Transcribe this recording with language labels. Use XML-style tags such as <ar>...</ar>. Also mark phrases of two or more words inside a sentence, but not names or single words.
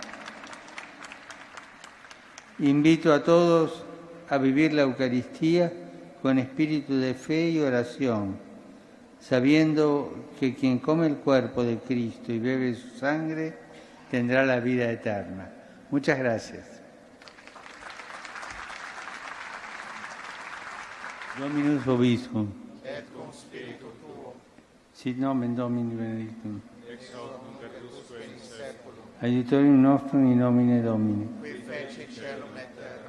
<es>Invito a todos a vivir la Eucaristía con espíritu de fe y oración, sabiendo que quien come el cuerpo de Cristo y bebe su sangre tendrá la vida eterna. Muchas gracias.</es> <la>Dominus vobiscum. Et cum spiritu tuo. Sit nomen Domini benedictum. Ex hoc nunc et usque in saeculum. Aiutorium nostrum in nomine Domini. Qui feci caelum et terram.</la>